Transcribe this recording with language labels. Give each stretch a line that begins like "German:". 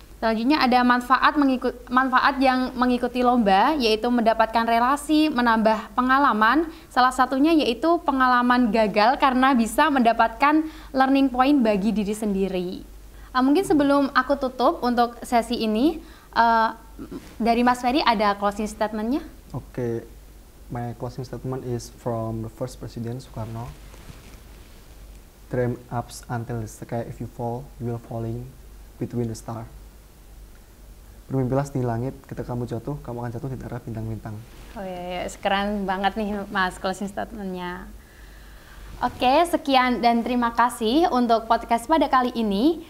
Indonesian: Selanjutnya ada manfaat yang mengikuti lomba, yaitu mendapatkan relasi, menambah pengalaman. Salah satunya yaitu pengalaman gagal karena bisa mendapatkan learning point bagi diri sendiri. Mungkin sebelum aku tutup untuk sesi ini, dari Mas Ferry ada closing statement-nya?
English: Oke, my closing statement is from the first President Soekarno. Dream ups until the sky, if you fall, you will falling between the star.
Indonesian: Bermimpilah setinggi langit, ketika kamu jatuh, kamu akan jatuh di antara bintang-bintang. Oh iya, keren banget nih Mas closing statementnya. Oke, sekian dan terima kasih untuk podcast pada kali ini.